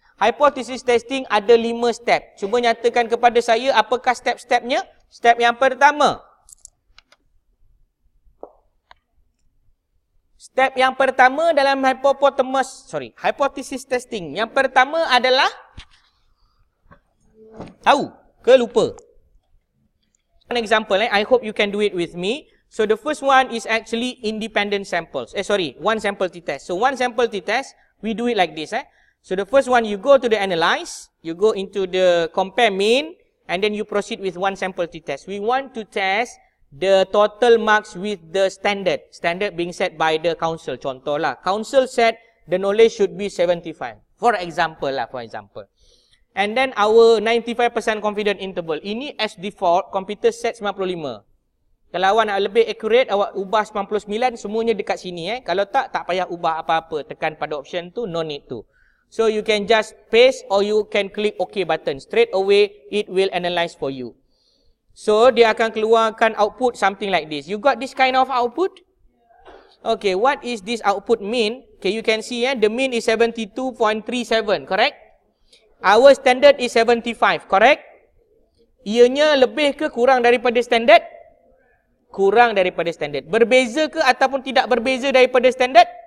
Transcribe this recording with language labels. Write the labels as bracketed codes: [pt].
[ms] Hypothesis testing ada 5 step. Cuba nyatakan kepada saya apakah step-stepnya? Step yang pertama. Step yang pertama dalam hypothesis testing. Yang pertama adalah tahu ke lupa? [en] An example, I hope you can do it with me. So the first one is actually independent samples. One sample t-test. So one sample t-test, we do it like this. So the first one, you go to the analyze, you go into the compare mean, and then you proceed with one sample t-test. We want to test the total marks with the standard. Standard being set by the council. [ms] Contoh lah, [en] council said the knowledge should be 75. For example. And then our 95% confident interval. [ms] Ini [en] as default, [ms] computer set 95. Kalau awak nak lebih accurate, awak ubah 99, semuanya dekat sini. Kalau tak payah ubah apa-apa. Tekan pada option tu, [en] no need to. So you can just paste or you can click OK button. Straight away, it will analyze for you. So, [ms] dia akan keluarkan output [en] something like this. You got this kind of output? Okay, what is this output mean? Okay, you can see the mean is 72.37, correct? Our standard is 75, correct? [ms] Ianya lebih ke kurang daripada standard? Kurang daripada standard. Berbeza ke ataupun tidak berbeza daripada standard?